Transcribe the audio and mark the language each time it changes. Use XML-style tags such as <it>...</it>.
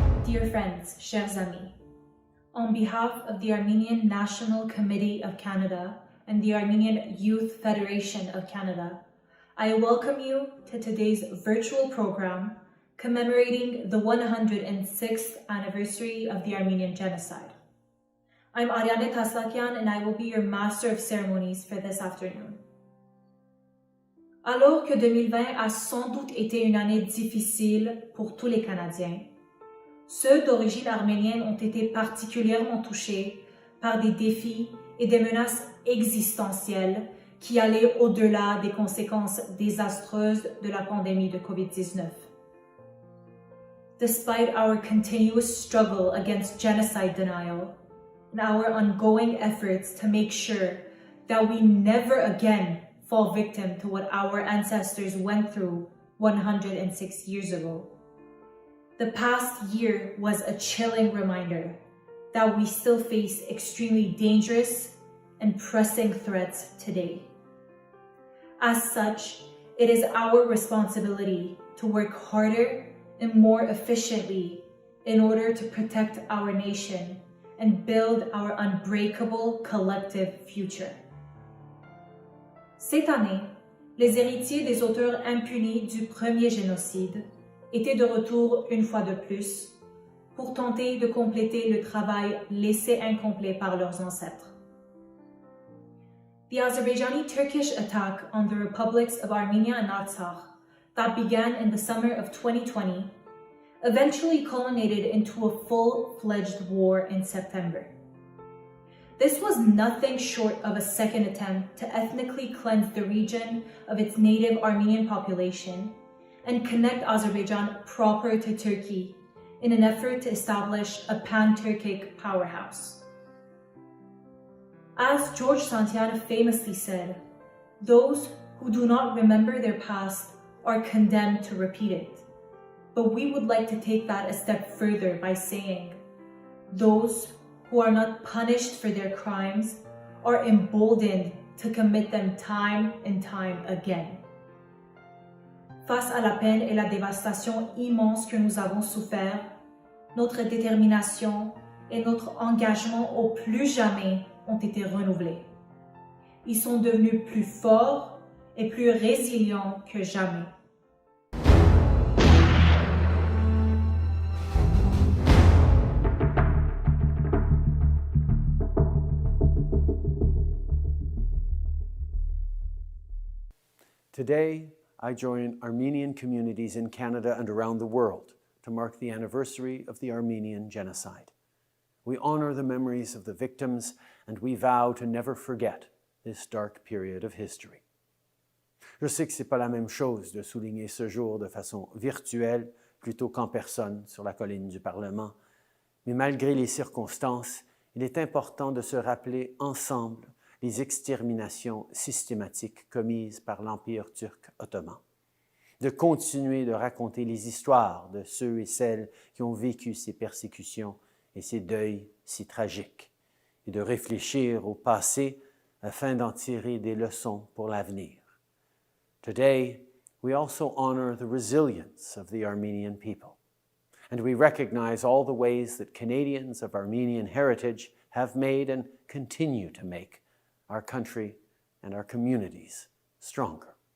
<en>Dear friends,</en> <fr>chers amis,</fr> <en>on behalf of the Armenian National Committee of Canada and the Armenian Youth Federation of Canada, I welcome you to today's virtual program commemorating the 106th anniversary of the Armenian Genocide. I'm Ariane Taslakian and I will be your Master of Ceremonies for this afternoon.</en> <fr>Alors que 2020 a sans doute été une année difficile pour tous les Canadiens, ceux d'origine arménienne ont été particulièrement touchés par des défis et des menaces existentielles qui allaient au-delà des conséquences désastreuses de la pandémie de COVID-19.</fr> <en>Despite our continuous struggle against genocide denial and our ongoing efforts to make sure that we never again fall victim to what our ancestors went through 106 years ago, the past year was a chilling reminder that we still face extremely dangerous and pressing threats today. As such, it is our responsibility to work harder and more efficiently in order to protect our nation and build our unbreakable collective future.</en> <fr>Cette année, les héritiers des auteurs impunis du premier génocide étaient de retour une fois de plus pour tenter de compléter le travail laissé incomplet par leurs ancêtres.</fr> <en>The Azerbaijani-Turkish attack on the republics of Armenia and Artsakh that began in the summer of 2020 eventually culminated into a full-fledged war in September. This was nothing short of a second attempt to ethnically cleanse the region of its native Armenian population and connect Azerbaijan proper to Turkey in an effort to establish a pan-Turkic powerhouse. As George Santayana famously said, those who do not remember their past are condemned to repeat it. But we would like to take that a step further by saying, those who are not punished for their crimes are emboldened to commit them time and time again.</en> <fr>Face à la peine et la dévastation immense que nous avons souffert, notre détermination et notre engagement au plus jamais ont été renouvelés. Ils sont devenus plus forts et plus résilients que jamais.</fr> <en>Today, I join Armenian communities in Canada and around the world to mark the anniversary of the Armenian Genocide. We honor the memories of the victims and we vow to never forget this dark period of history.</en> <fr>Je sais que ce n'est pas la même chose de souligner ce jour de façon virtuelle plutôt qu'en personne sur la colline du Parlement, mais malgré les circonstances, il est important de se rappeler ensemble les exterminations systématiques commises par l'Empire turc ottoman, de continuer de raconter les histoires de ceux et celles qui ont vécu ces persécutions et ces deuils si tragiques, et de réfléchir au passé afin d'en tirer des leçons pour l'avenir.</fr> <en>Today, we also honor the resilience of the Armenian people, and we recognize all the ways that Canadians of Armenian heritage have made and continue to make our country and our communities stronger.</en>